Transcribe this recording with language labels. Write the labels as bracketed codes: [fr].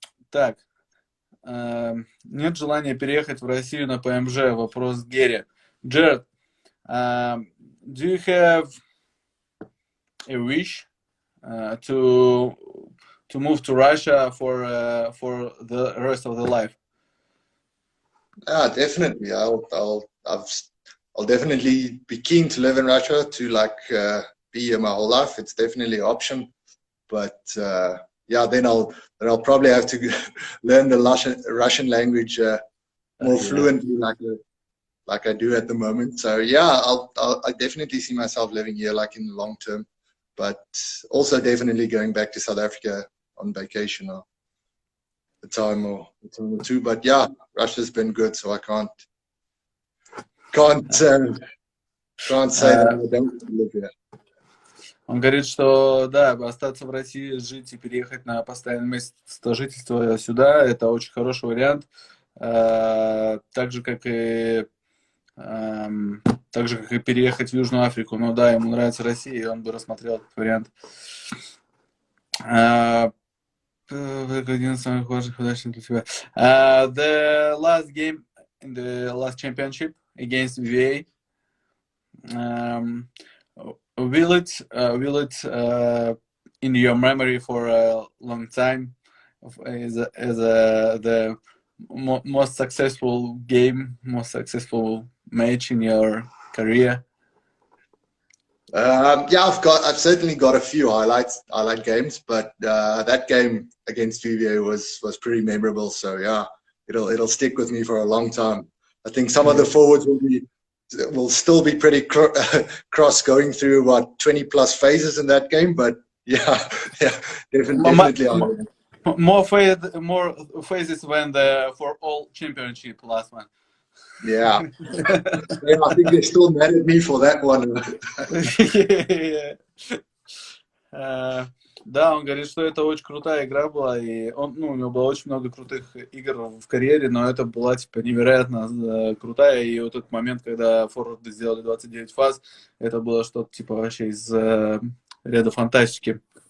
[ru] Так, нет желания переехать в Россию на ПМЖ? Вопрос Гере. [en] Jared, do you have a wish to move to Russia for the rest of the life? Yeah, definitely. I'll definitely be keen to live in Russia, to be here my whole life. It's definitely an option. But yeah, then I'll probably have to learn the Russian language more fluently, like I do at the moment. So yeah, I definitely see myself living here, like in the long term. But also definitely going back to South Africa on vacation or a time or two. But yeah, Russia's been good, so I can't say that I don't live here. [ru] Он говорит, что да, остаться в России, жить и переехать на постоянное место жительства сюда, это очень хороший вариант. Так же, как и переехать в Южную Африку. Ну да, ему нравится Россия, и он бы рассмотрел этот вариант. Один из самых важных удач для тебя. [en] The last game in the last championship against VA. Will it in your memory for a long time as the most successful game, most successful match in your career? Yeah, I've certainly got a few highlight games, but that game against VVA was pretty memorable. So yeah, it'll stick with me for a long time. I think some of the forwards will still be pretty cross going through about 20 plus phases in that game, but yeah, definitely. More phases than the for all championship last one. Yeah. Yeah, I think they're still mad at me for that one. [ru] Да, он говорит, что это очень крутая игра была, и у него было очень много крутых игр в карьере, но это была типа невероятно крутая, и вот этот момент, когда форварды сделали 29 фаз, это было что-то типа вообще из ряда фантастики.